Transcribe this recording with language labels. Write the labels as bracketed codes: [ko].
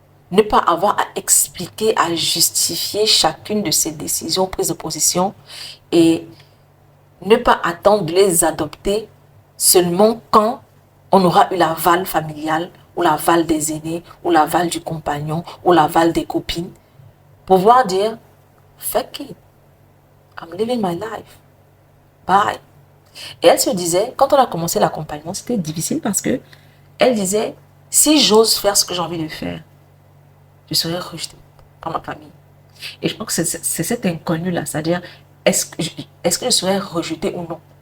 [fr] Ne pas avoir à expliquer, à justifier chacune de ces décisions, prises de position et ne pas attendre de les adopter seulement quand on aura eu l'aval familial ou l'aval des aînés ou l'aval du compagnon ou l'aval des copines. Pouvoir dire [en] fuck it, I'm living my life. Bye. [fr] Et elle se disait, quand on a commencé l'accompagnement, c'était difficile parce que elle disait, si j'ose faire ce que j'ai envie de faire, je serai rejetée par ma famille. Et je pense que c'est cet inconnu-là, c'est-à-dire, est-ce que je serai rejetée ou non?